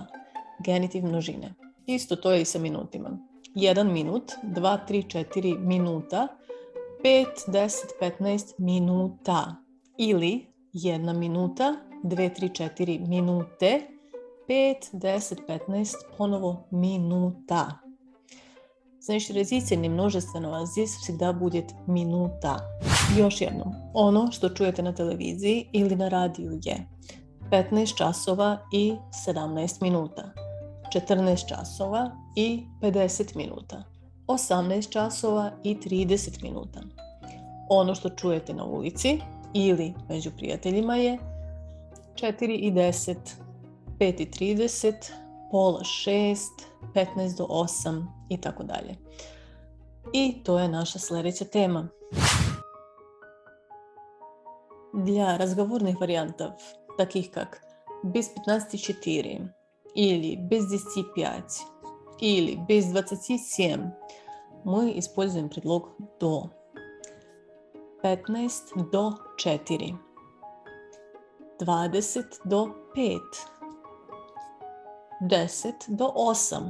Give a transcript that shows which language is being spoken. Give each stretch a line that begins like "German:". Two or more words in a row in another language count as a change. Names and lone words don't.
Serbian: Genitiv množine. Isto to je i sa minutima. 1 minut, 2, 3, 4 minuta, 5, 10, 15 minuta. Ili 1 minuta, 2, 3, 4 minute, 5, 10, 15, ponovo minuta.
Russian: Значит, родительный множественного здесь всегда будет минута.
Serbian: Još jednom, ono što čujete na televiziji ili na radiju je 15 časova i 17 minuta, 14 časova i 50 minuta, 18 časova i 30 minuta. Ono što čujete na ulici ili među prijateljima je 4 i 10, 5 i 30, pola 6, 15 do 8 i tako dalje. I to je naša sljedeća tema.
Russian: Для разговорных вариантов, таких как без 15:4 или без 10:5 или без 27, мы используем предлог до.
Serbian: 15 do 4, 20 do 5, 10 до 8.